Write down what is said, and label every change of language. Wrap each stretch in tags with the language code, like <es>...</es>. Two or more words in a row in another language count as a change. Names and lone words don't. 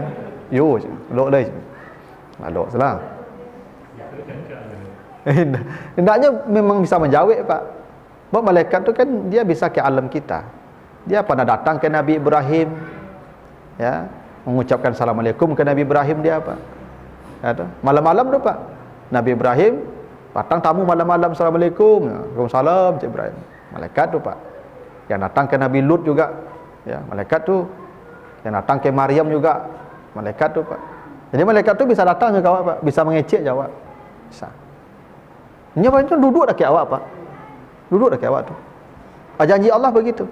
<min>Yo, lok leh. Lalu salah.</min> <id>Hendaknya memang bisa menjawab Pak. Sebab malaikat tu kan dia bisa ke alam kita. Dia pernah datang ke Nabi Ibrahim, ya, mengucapkan Assalamualaikum ke Nabi Ibrahim dia Pak. Ya, malam-malam tu Pak, Nabi Ibrahim datang tamu malam-malam, Assalamualaikum. Waalaikumsalam Cik Ibrahim. Malaikat tu Pak. Yang datang ke Nabi Lut juga, ya, malaikat tu. Yang datang ke Maryam juga, malaikat tu Pak. Jadi malaikat tu bisa datang ke awak Pak, bisa mengecek jawab. Bisa. Ini apa itu duduk dekat awak Pak. Duduk dekat awak tu. Janji Allah begitu.</id>